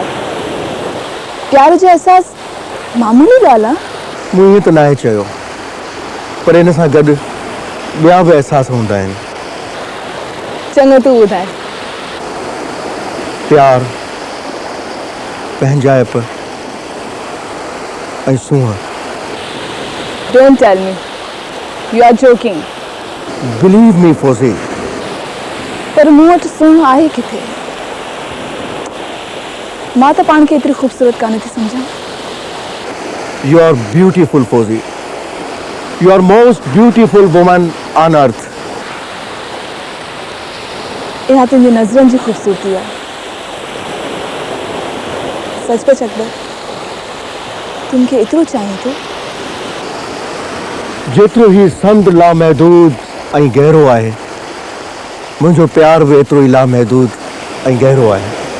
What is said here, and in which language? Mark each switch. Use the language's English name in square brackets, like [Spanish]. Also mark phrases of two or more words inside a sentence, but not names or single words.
[Sindhi] प्यार जो एहसास मामूली ॻाल्हि आहे? मूं ईअं त नाहे चयो, पर इन सां गॾु ॿिया बि एहसास हूंदा आहिनि। चङो तूं ॿुधाए। प्यार, पंहिंजाइप ऐं सूंहं। [English] Don't tell me. You are joking. Believe me, फौजी। [Sindhi] पर मूं वटि सूंहं आहे किथे? मां त पाण खे एतिरी ख़ूबसूरत कान थी सम्झां। [English] You are beautiful, फौजी। You are most beautiful woman on earth. [Sindhi] इहा तुंहिंजी नज़रनि जी ख़ूबसूरती आहे। सचपच अकबर, तुम खे एतिरो चाहीं थो? जेतिरो ही समुंड लामहदूद ऐं गहरो आहे, मुंहिंजो प्यार बि एतिरो ई लामहदूद ऐं गहरो आहे।